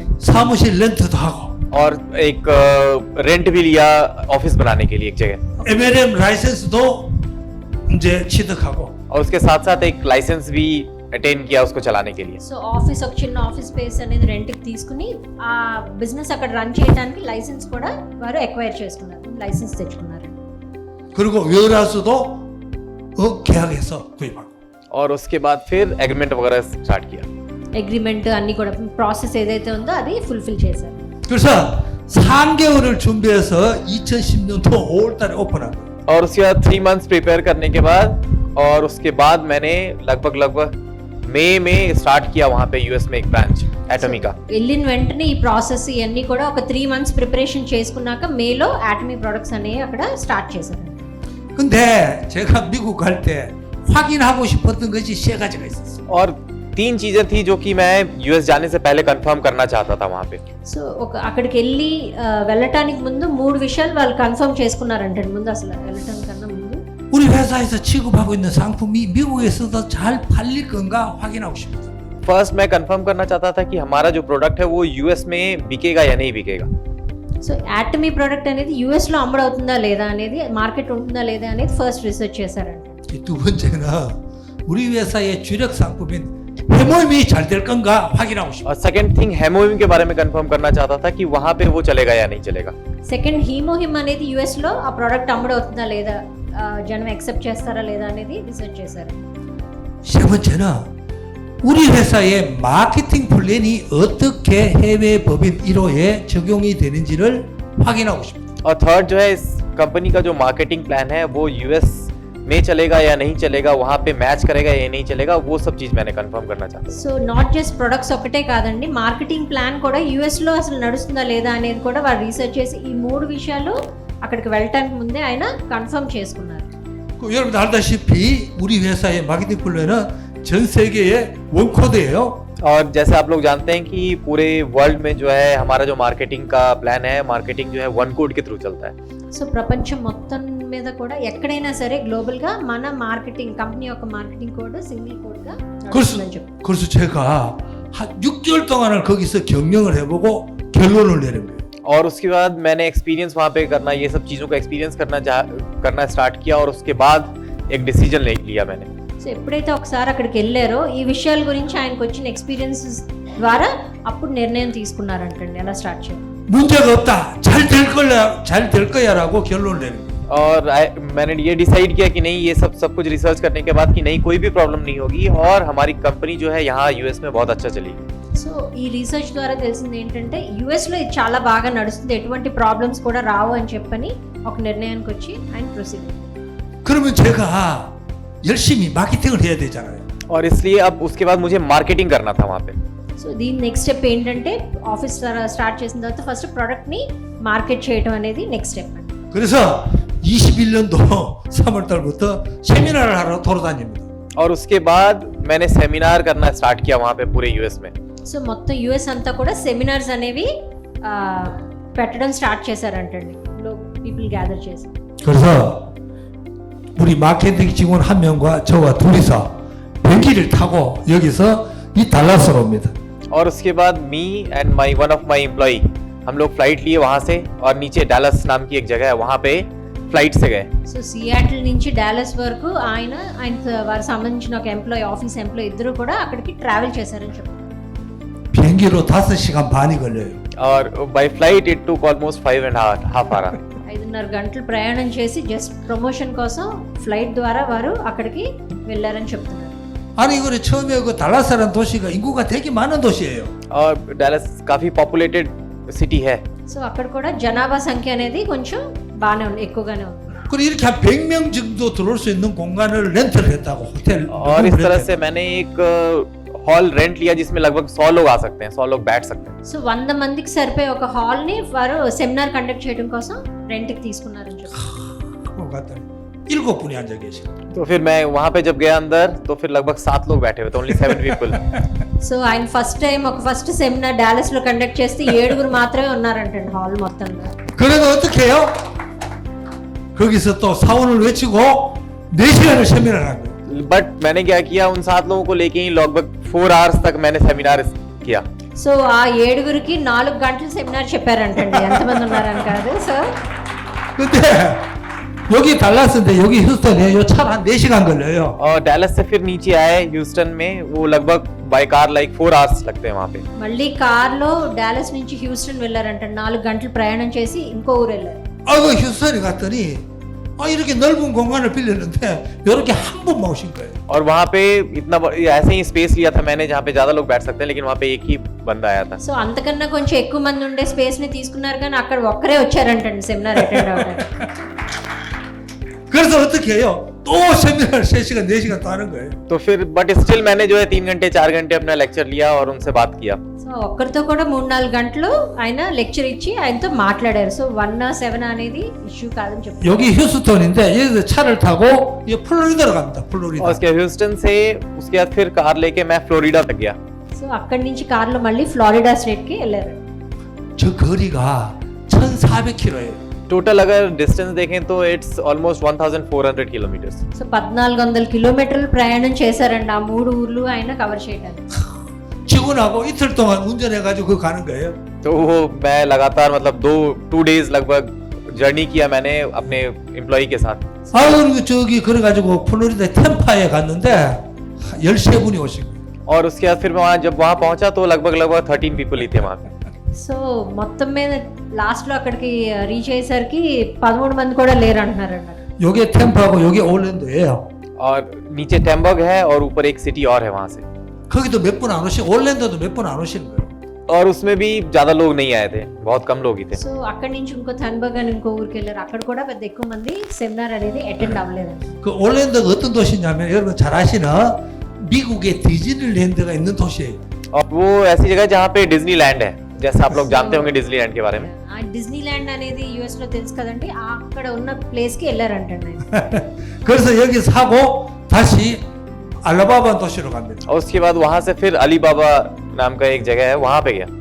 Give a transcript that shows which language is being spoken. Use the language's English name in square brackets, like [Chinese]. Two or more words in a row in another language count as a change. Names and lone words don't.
[Korean] 사무실 렌트도 하고 [Hindi] और एक रेंट भी लिया ऑफिस बनाने के लिए एक जगह. [Korean] MLM 라이센스도 이제 취득하고 [Hindi] और उसके साथ साथ एक लाइसेंस भी अटेंड किया उसको चलाने के लिए. [Telugu] సో ఆఫీస్ ఒక చిన్న [English] office space [Telugu] అనేది రెంట్కి తీసుకుని ఆ బిజినెస్ అక్కడ రన్ చేయడానికి లైసెన్స్ కూడా వారు ఎక్వైర్ చేసుకున్నారు, లైసెన్స్ తెచ్చుకున్నారండి. [Korean] 그리고 웨어하우스도 계약해서 구입하고. [Hindi] और उसके बाद फिर एग्रीमेंट वगैरह स्टार्ट किया. [Telugu] అగ్రిమెంట్ అన్ని కూడా ప్రాసెస్ ఏదైతే ఉందో అది ఫుల్ఫిల్ చేశారు. [Korean] 그래서 3개월을 준비해서 2010년도 5월 달에 오픈한 거예요. [Hindi] और उसके बाद 3 [English] months prepare [Hindi] करने के बाद और उसके बाद मैंने लगभग मई में स्टार्ट किया वहाँ पे यूएस में एक ब्रांच एटमी का. [Telugu] వెళ్ళిన వెంటనే ఈ ప్రాసెస్ ఇవన్నీ కూడా ఒక 3 [English] months preparation [Telugu] చేసుకున్నాక మేలో ఆటమీ ప్రొడక్ట్స్ అనేవి అక్కడ స్టార్ట్ చేశారు. [Korean] 근데 제가 미국 갈 때 확인하고 싶었던 것이 3가지가 있었어요. [Hindi] और 3 चीजें थी जो कि मैं यूएस जाने से पहले कंफर्म करना चाहता था वहाँ पे. [Telugu] సో ఒక అక్కడికి వెళ్ళి వెళ్ళటానికి ముందు 3 విషయాలు వాళ్ళు కన్ఫర్మ్ చేసుకున్నారంటే ముందు, అసలు వెళ్ళటానికన్నా ముందు [Korean] 우리 회사에서 취급하고 있는 상품이 미국에서도 잘 팔릴 건가 확인하고 싶었어요. [Hindi] फर्स्ट मैं कंफर्म करना चाहता था कि हमारा जो प्रोडक्ट है वो यूएस में बिकेगा या नहीं बिकेगा. [Telugu] సో ఆటమీ ప్రోడక్ట్ అనేది యుఎస్ లో అమ్ముడవుతుందా లేదా అనేది, మార్కెట్ ఉంటుందా లేదా అనేది [English] first research [Telugu] చేశారంట. [Korean] 두 번째는 우리 회사의 주력 상품인 해모임이 잘 될 건가 확인하고 싶어요. [Hindi] और [English] second thing [Hindi] हेमोइम के बारे में कंफर्म करना चाहता था कि वहाँ पे वो चलेगा या नहीं चलेगा. [Telugu] సెకండ్ హీమోహిమ్ అనేది యుఎస్ లో ఆ ప్రోడక్ట్ అమ్ముడవుతుందా లేదా, జనం యాక్సెప్ట్ చేస్తారా లేదా అనేది రీసెర్చ్ చేశారు. [Korean] 세 번째는 우리 회사의 마케팅 플랜이 어떻게 해외 법인 1호에 적용이 되는지를 확인하고 싶어요. [Hindi] और थर्ड जो है इस कंपनी का जो [English] marketing plan [Hindi] है वो यूएस में चलेगा या नहीं चलेगा, वहाँ पे मैच करेगा या नहीं चलेगा, वो सब चीज मैंने कंफर्म करना चाहता था. [Telugu] సో [English] not just products [Telugu] ఒకటే కాదండి, [English] marketing plan [Telugu] కూడా యుఎస్ లో అసలు నడుస్తుందా లేదా అనేది కూడా వారు రీసెర్చ్ చేసి ఈ 3 విషయాలు అక్కడికి వెళ్ళటానికి ముందే ఆయన కన్ఫర్మ్ చేసుకున్నారు. [Korean] 여러분들 알다시피 우리 회사의 마케팅 플랜은 전 세계의 원코드예요. [Hindi] और जैसे आप लोग जानते हैं कि पूरे वर्ल्ड में जो है हमारा जो मार्केटिंग का प्लान है, मार्केटिंग जो है 1 कोड के थ्रू चलता है. [Telugu] సో ప్రపంచం మొత్తం మీద కూడా ఎక్కడైనా సరే గ్లోబల్ గా మన [English] marketing company [Telugu] యొక్క [English] marketing code single code [Telugu] గా నడుస్తుందని చెప్పి. [Korean] 그래서 제가 한 6개월 동안을 거기서 경영을 해보고 결론을 내린 거예요. [Hindi] और उसके बाद मैंने एक्सपीरियंस वहाँ पे करना, ये सब चीज़ों का एक्सपीरियंस करना स्टार्ट किया और उसके बाद एक डिसीजन लिया मैंने. [Telugu] సో ఎప్పుడైతే ఒకసారి అక్కడికి వెళ్ళారో ఈ విషయాల గురించి ఆయనకు వచ్చిన ఎక్స్పీరియన్స్ ద్వారా అప్పుడు నిర్ణయం తీసుకున్నారంటండి ఎలా స్టార్ట్ చేయాలి. [Korean] 문제가 없다. 잘 될 거야라고 결론을 내린 거예요. [Hindi] और मैंने ये डिसाइड किया कि नहीं, ये सब कुछ रिसर्च करने के बाद कि नहीं कोई भी प्रॉब्लम नहीं होगी और हमारी कंपनी जो है यहाँ यूएस में बहुत अच्छा चलेगी. [Telugu] సో ఈ రీసెర్చ్ ద్వారా తెలిసింది ఏంటంటే యుఎస్ లో ఇది చాలా బాగా నడుస్తుంది, ఎటువంటి ప్రాబ్లమ్స్ కూడా రావు అని చెప్పని ఒక నిర్ణయానికి వచ్చి ఆయన ప్రొసీడ్. [Korean] 그러면 제가 열심히 마케팅을 해야 되잖아요. [Hindi] और इसलिए अब उसके बाद मुझे मार्केटिंग करना था वहाँ पे। [Telugu] సో దీని [English] next step [Telugu] ఏంటంటే ఆఫీస్ స్టార్ట్ చేసిన తర్వాత ఫస్ట్ ప్రోడక్ట్ని మార్కెట్ చేయడం అనేది [English] next step [Telugu] అండి. [Korean] 그래서 21년도 3월 달부터 세미나를 하러 돌아다닙니다. [Hindi] और उसके बाद मैंने सेमिनार करना स्टार्ट किया वहाँ पे पूरे यूएस में। [Telugu] సో మొత్తం యుఎస్ అంతా కూడా సెమినార్స్ అనేవి పెట్టడం స్టార్ట్ చేశారంటండి. [English] people gather [Telugu] చేసి. [Korean] 그래서 우리 마케팅 직원 한 명과 저와 둘이서 비행기를 타고 여기서 이 달라스로 옵니다. [Hindi] और उसके बाद [English] me and my one of my employee [Hindi] हम लोग फ्लाइट लिए वहाँ से और नीचे डैलस नाम की एक जगह है वहाँ पे फ्लाइट से गए। [Telugu] సో సియాటిల్ నుంచి డాలస్ వరకు ఆయన వారికి సంబంధించిన ఒక ఎంప్లాయీ [English] office employee [Telugu] ఇద్దరు కూడా అక్కడికి ట్రావెల్ చేశారని చెప్పారు. [Korean] 비행기로 5시간 반이 걸려요. [English] और by flight it took almost 5.5 hours। [Telugu] 5.5 గంటలు ప్రయాణం చేసి [English] just promotion [Telugu] కోసం ఫ్లైట్ ద్వారా వారు అక్కడికి వెళ్ళారని చెప్తున్నారు. [Korean] 아니 이거를 처음에 그 달라스라는 도시가 인구가 되게 많은 도시예요. [Hindi] और डैलस काफ़ी पॉपुलेटेड सिटी है। [Telugu] సో అక్కడ కూడా జనాభా సంఖ్య అనేది కొంచెం బాగానే ఉంది, ఎక్కువగానే ఉంది. [Korean] 그리고 이렇게 한 100명 정도 들어올 수 있는 공간을 렌트를 했다고 호텔. [Hindi] और इस तरह से मैंने एक हॉल रेंट लिया जिसमें लगभग 100 लोग आ सकते हैं, 100 लोग बैठ सकते हैं। [Telugu] సో 100 మందికి సరిపోయే ఒక హాల్ని వారు సెమినార్ కండక్ట్ చేయడం కోసం రెంట్కి తీసుకున్నారని చెప్పారు. [Korean] 갔더니 7분이 앉아 계시고. [Hindi] तो फिर मैं वहाँ पे जब गया अंदर तो फिर लगभग 7 लोग बैठे हुए थे, [English] only 7 people. [Telugu] సో ఆయన [English] first time [Telugu] ఒక [English] first seminar [Telugu] డాలస్ లో కండక్ట్ చేస్తే 7 మాత్రమే ఉన్నారంటండి హాల్ మొత్తంలో. [Korean] 그래도 어떻게 해요? 거기서 또 사원을 외치고 4시간을 세미나를 한 거예요. [Hindi] बट मैंने क्या किया, उन 7 लोगों को लेके ही लगभग 4 hours तक मैंने सेमिनार किया। [Telugu] సో ఆ 7కి 4 గంటలు సెమినార్ చెప్పారంటండి. ఎంతమంది ఉన్నారని కాదు. సో [Korean] 근데 여기 달라스인데 여기 휴스턴에 차로 한 4시간 걸려요. [Hindi] और डैलस से फिर नीचे आए ह्यूस्टन में, वो लगभग [English] by car like 4 hours [Hindi] लगते हैं वहाँ पे। [Telugu] మళ్ళీ కార్లో డాలస్ నుంచి హ్యూస్టన్ వెళ్ళారంట. 4 గంటలు ప్రయాణం చేసి ఇంకో ఊరు వెళ్ళారు. [Korean] 아이고 휴스턴에 갔더니 이렇게 넓은 공간을 빌렸는데 이렇게 한 분만 오신 거예요. [Hindi] और वहाँ पे इतना ऐसे ही स्पेस लिया था मैंने जहाँ पे ज़्यादा लोग बैठ सकते हैं, लेकिन वहाँ पे एक ही बंदा आया था। [Telugu] సో అంతకన్నా కొంచెం ఎక్కువ మంది ఉండే స్పేస్ ని తీసుకున్నారు కానీ అక్కడ ఒక్కరే వచ్చారంటండి సెమినార్ అటెండ్ అవ్వడానికి. [Korean] 그래서 어떻게 해요? 또 세미나를 3시간 4시간 또 하는 거예요. [Hindi] तो फिर [English] but still [Hindi] मैंने जो है 3 घंटे 4 घंटे अपना लेक्चर लिया और उनसे बात किया। [Telugu] సో ఒక్కరితో కూడా 3-4 గంటలు ఆయన లెక్చర్ ఇచ్చి ఆయనతో మాట్లాడారు. సో 1-7 అనేది ఇష్యూ కాదని చెప్పారు. [Korean] 여기 휴스턴인데 여기서 차를 타고 이 플로리다로 갑니다. [Hindi] और [Korean] 플로리다. [Hindi] उसके ह्यूस्टन से उसके बाद फिर कार लेके मैं फ्लोरिडा तक गया। [Telugu] సో అక్కడి నుంచి కార్లో మళ్ళీ ఫ్లోరిడా స్టేట్ కి వెళ్ళారు. [Korean] 저 거리가 1,400km예요. [Hindi] टोटल अगर डिस्टेंस देखें तो [English] it's almost 1400 kilometers. [Telugu] సో 1400 కిలోమీటర్లు ప్రయాణం చేశారండి ఆ 3 ఊర్లు ఆయన కవర్ చేయడానికి. [Korean] 직원하고 이틀 동안 운전해가지고 가는 거예요. [Hindi] तो वो मैं लगातार मतलब 2 डेज लगभग जर्नी किया मैंने अपने एम्प्लॉय के साथ। [Korean] 그리고 저기 그래가지고 플로리다 템파에 갔는데 13분이 오신 거예요. [Hindi] और उसके बाद फिर मैं जब वहाँ पहुँचा तो लगभग 13 पीपल ही थे वहाँ पे। [Telugu] సో మొత్తం మీద లాస్ట్లో అక్కడికి రీచ్ అయ్యేసరికి 13 మంది కూడా లేరు అంటున్నారండి. [Korean] 요게 템파하고 요게 올랜도예요. [Hindi] और नीचे टेम्बर्ग है और ऊपर एक सिटी और है वहाँ से। [Korean] 거기도 몇 분 안 오시고 올랜도도 몇 분 안 오시는 거예요. [Hindi] और उसमें भी ज़्यादा लोग नहीं आए थे, बहुत कम लोग ही थे। [Telugu] సో అక్కడి నుంచి ఇంకో థన్బర్గ్ అని ఇంకో ఊరికి వెళ్ళారు. అక్కడ కూడా పెద్ద ఎక్కువ మంది సెమినార్ అనేది అటెండ్ అవ్వలేదండి. [Korean] 그 올랜도가 어떤 도시냐면 여러분 잘 아시는 미국의 디즈니랜드가 있는 도시예요. [Hindi] और वो ऐसी जगह है जहाँ पे डिज्नीलैंड है, जैसे आप लोग जानते होंगे डिज्नीलैंड के बारे में। [Telugu] ఆ డిజ్నీల్యాండ్ అనేది యుఎస్ లో తెలుసు కదండి. అక్కడ ఉన్న ప్లేస్ కి వెళ్ళారంటండి ఆయన. [Korean] 그래서 여기 사고 다시 알라바마 도시로 갑니다. [Hindi] और उसके बाद वहाँ से फिर अलीबाबा नाम का एक जगह है वहाँ पे गया।